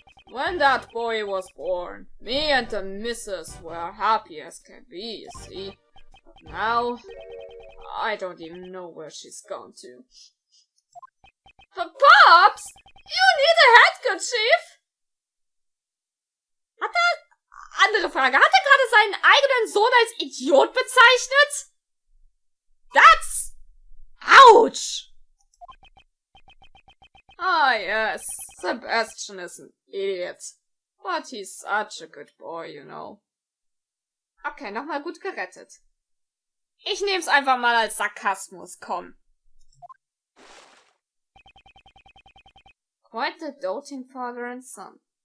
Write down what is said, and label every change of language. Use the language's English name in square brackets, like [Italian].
[English] When that boy was born, me and the missus were happy as can be, you see. But now, I don't even know where she's gone to. Pops! You need a handkerchief! [German] Andere Frage. Hat er gerade seinen eigenen Sohn als Idiot bezeichnet? [English] That's... Ouch! Ah yes, Sebastian is an idiot. But he's such a good boy, you know. [German] Okay, nochmal gut gerettet. Ich nehm's einfach mal als Sarkasmus, komm. [English] Quite the doting father and son.